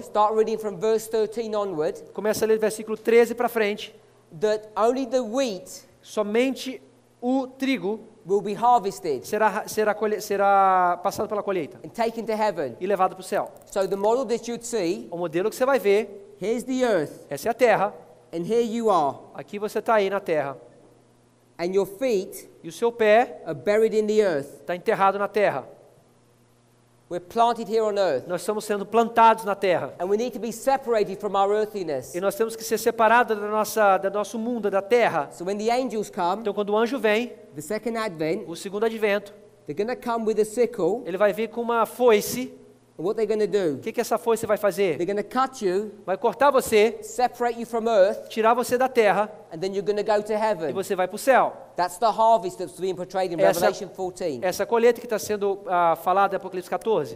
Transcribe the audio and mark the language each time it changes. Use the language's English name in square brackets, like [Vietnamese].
[English] start reading from verse 13 onward, [Portuguese] Começa a ler do versículo 13 para frente. [English] that only the wheat [Portuguese] Somente o trigo [English] will be harvested [Portuguese] será passado pela colheita [English] and taken to heaven. [Portuguese] e levado para o céu. [English] So the model that you'd see, [Portuguese] O modelo que você vai ver, [English] here's the earth, [Portuguese] essa é a terra. [English] and here you are, [Portuguese] Aqui você está aí na terra. [English] and your feet [Portuguese] E o seu pé [English] are buried in the earth. [Portuguese] está enterrado na terra. [English] We're planted here on earth, [Portuguese] Nós estamos sendo plantados na terra. [English] and we need to be separated from our earthiness. [Portuguese] E nós temos que ser separados do nosso mundo, da terra. [English] So when the angels come, [Portuguese] Então quando o anjo vem, [English] the second advent, [Portuguese] o segundo advento, [English] they're going to come with a sickle, [Portuguese] ele vai vir com uma foice. [English] and what they're going to do, [Portuguese] O que essa foice vai fazer? [English] they're going to cut you, [Portuguese] Vai cortar você, [English] separate you from earth, [Portuguese] tirar você da terra [English] and then you're going to go to [Portuguese] e [English] heaven. [Portuguese] você vai para o céu. [English] That's the harvest that's being portrayed in [Portuguese] Essa- [English] Revelation 14. [Portuguese] Essa colheita que está sendo falada em Apocalipse 14,